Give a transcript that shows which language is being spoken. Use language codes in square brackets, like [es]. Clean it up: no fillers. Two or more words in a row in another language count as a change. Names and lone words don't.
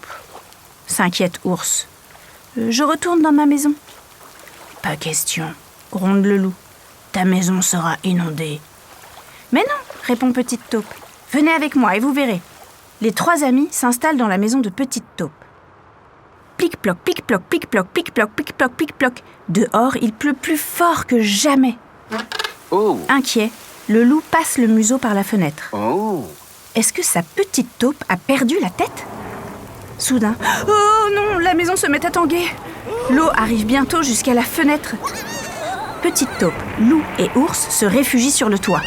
[fr] S'inquiète Ours. Je retourne dans ma maison. Pas question, gronde le loup. Ta maison sera inondée. Mais non, répond Petite Taupe. Venez avec moi et vous verrez. Les 3 amis s'installent dans la maison de Petite Taupe. Plic-ploc, plic-ploc, plic-ploc, plic-ploc, plic-ploc, plic-ploc. Dehors, il pleut plus fort que jamais. Oh. Inquiet, le loup passe le museau par la fenêtre. Oh. Est-ce que sa petite taupe a perdu la tête? Soudain, oh non, la maison se met à tanguer. L'eau arrive bientôt jusqu'à la fenêtre. Petite taupe, loup et ours se réfugient sur le toit.